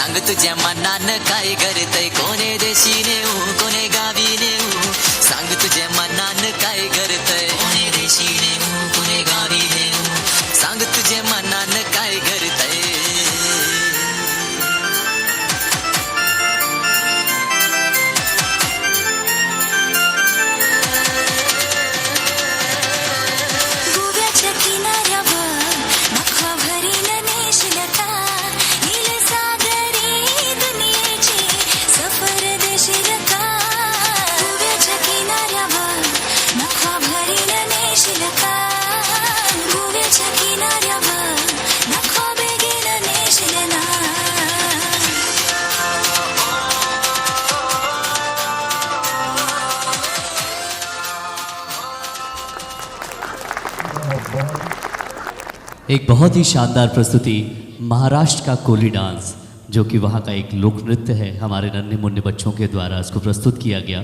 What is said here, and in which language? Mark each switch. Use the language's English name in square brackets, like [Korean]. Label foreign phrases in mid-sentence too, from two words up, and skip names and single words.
[Marathi] तुझ्या मनान काय करतय कोणे देशीने कोणे गावीने सांग तुझ्या मनान काय करतय कोणे देशीने कोणे गावीने सांग तुझ्या मनान काय करतय गोव्याच्या किनाऱ्यावर नखा भरीन नेशील का नील सागरी दुनियेची सफर देशील का गोव्याच्या किनाऱ्यावर नखा भरीन नेशील का गोव्याच्या किनाऱ्यावर नखा बेगीन नेशील ना [Hindi] एक बहुत ही शानदार प्रस्तुति महाराष्ट्र का कोली डांस, जो कि वहाँ का एक लोक नृत्य है, हमारे नन्हे मुन्ने बच्चों के द्वारा इसको प्रस्तुत किया गया।